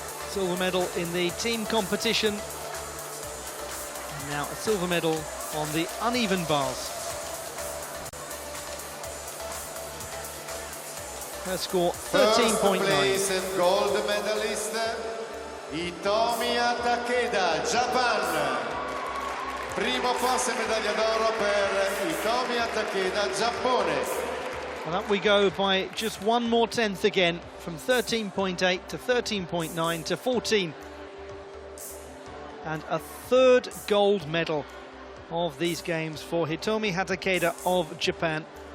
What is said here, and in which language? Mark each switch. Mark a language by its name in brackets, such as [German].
[English] Silver medal in the team competition. And now a silver medal on the uneven bars. Her score 13.9. First place and gold medalist Hitomi Takeda, Japan. [Italian] Primo posto e medaglia d'oro per Hitomi Takeda, Giappone. [English] And up we go by just one more tenth again, from 13.8 to 13.9 to 14. And a third gold medal of these games for Hitomi Takeda of Japan.